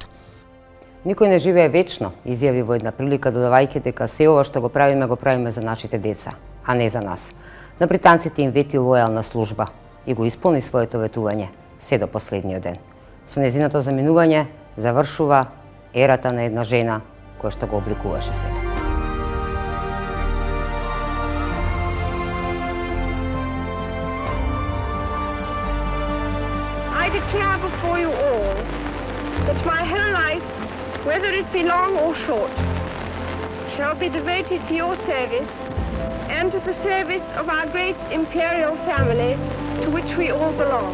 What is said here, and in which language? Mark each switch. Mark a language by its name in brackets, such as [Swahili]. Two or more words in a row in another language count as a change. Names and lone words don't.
[Macedonian] Никој не живее вечно, изјави во една прилика додавајќи дека се ова што го правиме за нашите деца, а не за нас. На британците им вети лојална служба и го исполни своето ветување се до последниот ден. Со незиното заминување завршува ерата на една жена која што го обликуваше светот. [English] I declare before you all that my whole life, whether it be long or short, shall be devoted to your service and to the service of our great imperial family to which we all belong.